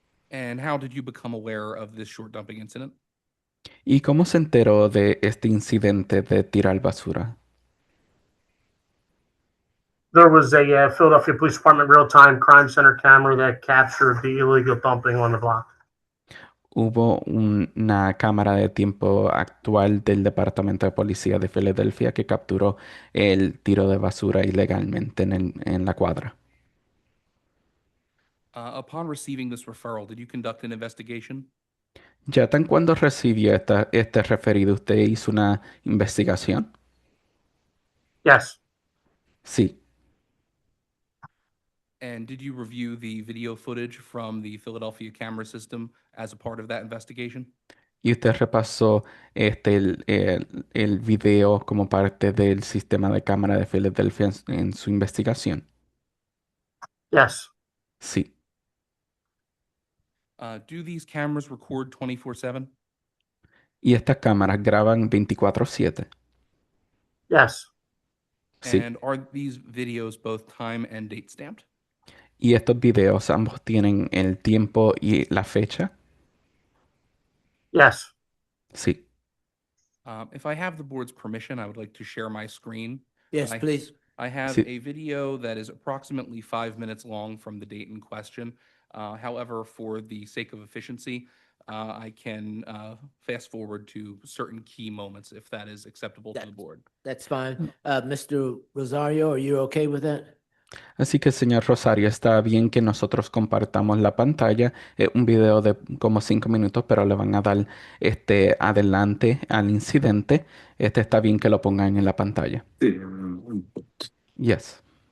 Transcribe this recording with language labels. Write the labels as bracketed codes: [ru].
[en] And how did you become aware of this short dumping incident? [es] ¿Y cómo se enteró de este incidente de tirar basura? [en] There was a Philadelphia Police Department real-time crime center camera that captured the illegal dumping on the block. [es] Hubo una cámara de tiempo actual del Departamento de Policía de Filadelfia que capturó el tiro de basura ilegalmente en la cuadra. [en] Upon receiving this referral, did you conduct an investigation? [es] ¿Ya tan cuando recibió este referido, usted hizo una investigación? [en] Yes. [es] Sí. [en] And did you review the video footage from the Philadelphia camera system as a part of that investigation? [es] ¿Y usted repasó el video como parte del sistema de cámara de Filadelfia en su investigación? [en] Yes. [es] Sí. [en] Do these cameras record 24/7? [es] ¿Y estas cámaras graban 24/7? [en] Yes. [es] Sí. [en] And are these videos both time and date stamped? [es] ¿Y estos videos ambos tienen el tiempo y la fecha? [en] Yes. Sí. If I have the board's permission, I would like to share my screen. Yes, I- please. I have [es] Sí. [en] a video that is approximately 5 minutes long from the date in question. However, for the sake of efficiency, I can fast forward to certain key moments if that is acceptable to the board. That's fine. Mr. Rosario, are you okay with that? [es] Así que, señor Rosario, está bien que nosotros compartamos la pantalla. Un video de como 5 minutos, pero le van a dar adelante al incidente. Está bien que lo pongan en la pantalla. Sí. [en] Yes.